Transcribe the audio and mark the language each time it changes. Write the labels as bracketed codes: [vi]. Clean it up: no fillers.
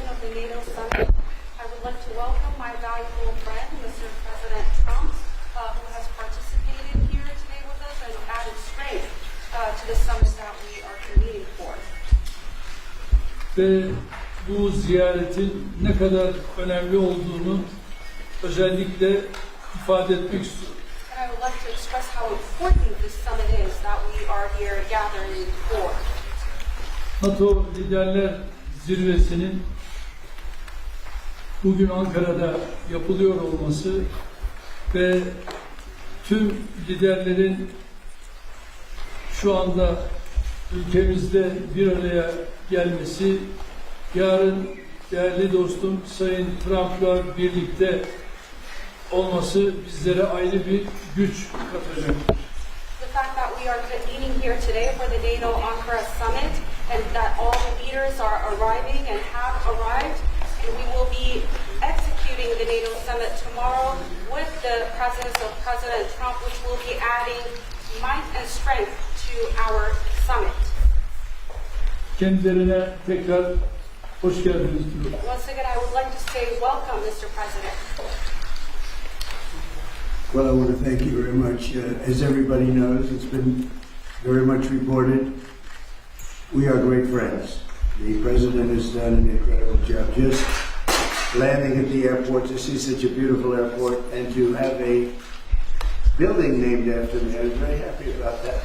[en] I would like to welcome my valuable friend, Mr. President Trump, who has participated here today with us and added strength to the summit that we are convening for. [tr] Ve bu ziyaretin ne kadar önemli olduğunu özellikle ifade etmek istiyorum. [en] And I would like to express how important this summit is that we are here gathering for. [tr] NATO Liderler Zirvesi'nin bugün Ankara'da yapılıyor olması ve tüm liderlerin şu anda ülkemizde bir araya gelmesi, yarın değerli dostum Sayın Trump'la birlikte olması bizlere ayrı bir güç katacaktır. [en] The fact that we are convening here today for the NATO Ankara summit and that all the leaders are arriving and have arrived, and we will be executing the NATO summit tomorrow with the presence of President Trump, which will be adding might and strength to our summit. [tr] Kendilerine tekrar hoş geldiniz diyorum. [en] Once again, I would like to say welcome, Mr. President. Well, I want to thank you very much. As everybody knows, it's been very much reported. We are great friends. The President has done an incredible job just landing at the airport, to see such a beautiful airport, and to have a building named after me. I was very happy about that.